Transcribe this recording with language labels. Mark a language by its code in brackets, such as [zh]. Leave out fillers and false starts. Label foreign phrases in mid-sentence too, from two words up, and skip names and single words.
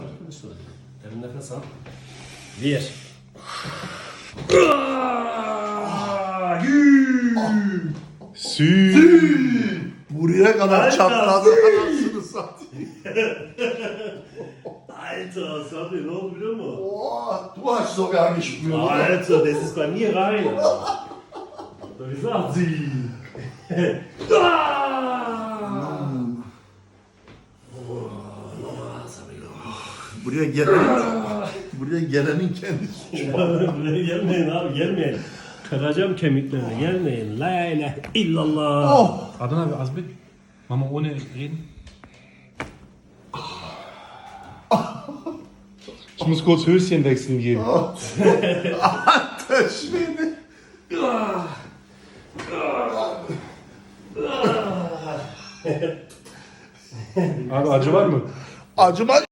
[tr] Derin nefes al. 1. Buraya kadar çatladı anasını satayım. Alter, Sabri, ne oldu biliyor musun? [de] Oh, du hast sogar gespürt. Alter, das ist bei mir rein. Wie gesagt sie. [tr] Buraya gelenin kendisi. Buraya gelmeyin abi, gelmeyin. Kıracağım kemiklerini, gelmeyin. [ar] لا إله إلا الله. [tr] Adnan abi az bir. [de] Mama ohne reden. Ich muss kurz Höschen wechseln gehen. Alter Schwede. [tr] Abi acı var mı? Acıma